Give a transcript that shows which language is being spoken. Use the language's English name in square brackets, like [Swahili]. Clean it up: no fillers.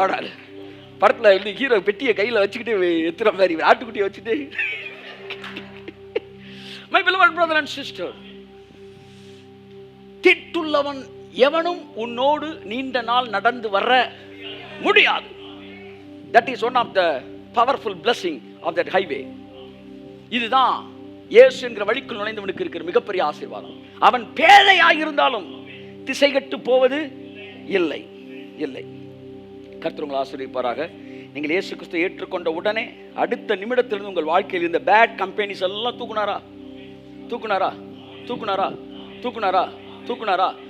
[Tamil] பாடாது படத்துல வந்து ஹீரோ பெட்டியை கையில வச்சுக்கிட்டு எத்துற மாதிரி ஆட்டுக்குட்டியை வச்சுட்டு. [English] My beloved brother and sister, [Tamil] திட்டுள்ளவன் எவனும் உன்னோடு நீண்ட நாள் நடந்து வர முடியாது. [English] That is one of the powerful blessing of that highway. [Tamil] இதுதான் இயேசு என்கிற வழிக்குள் நுழைந்தவனுக்கு இருக்கிற மிகப்பெரிய ஆசீர்வாதம். அவன் பேழையாக இருந்தாலும் திசை கெட்டு போவது இல்லை இல்லை. கர்த்தர் உங்களை ஆசீர்வதிப்பாராக. நீங்கள் இயேசு கிறிஸ்துவை ஏற்றுக்கொண்ட உடனே அடுத்த நிமிடத்திலிருந்து உங்கள் வாழ்க்கையில் இந்த பேட் கம்பெனிஸ் எல்லாம் தூக்குனாரா தூக்குனாரா தூக்குனாரா தூக்குனாரா தூக்குனாரா?